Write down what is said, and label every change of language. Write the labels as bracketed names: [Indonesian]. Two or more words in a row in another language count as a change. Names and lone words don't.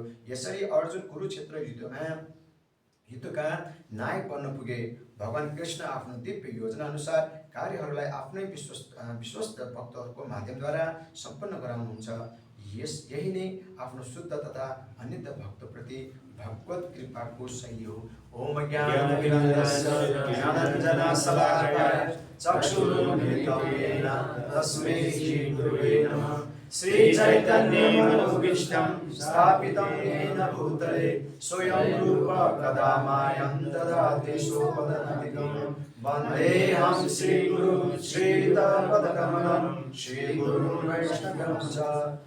[Nepali] यसरी अर्जुन कुरुक्षेत्र युद्धका नायक बन्न पुगे। भगवान कृष्ण आफ्नो दिव्य योजना अनुसार कार्यहरूलाई आफ्नै विश्वस्त भक्तहरूको माध्यमद्वारा सम्पन्न गराउनुहुन्छ। यही नै आफ्नो शुद्ध तथा अन्य भक्तप्रति भगवत कृपाको शैली हो। [Sanskrit] ओम ज्ञानञ्जनशलाकया चक्षुरुन्मिलितं येन तस्मै श्री गुरुवे नमः। श्री चैतन्य मनोभीष्टं स्थापितं येन भूतले स्वयं रूप कदा मायं ददाति स्वपदान्तिकं वन्देऽहं श्रीगुरुं श्रीयुतपदकमलं श्रीगुरुं वैष्णवं च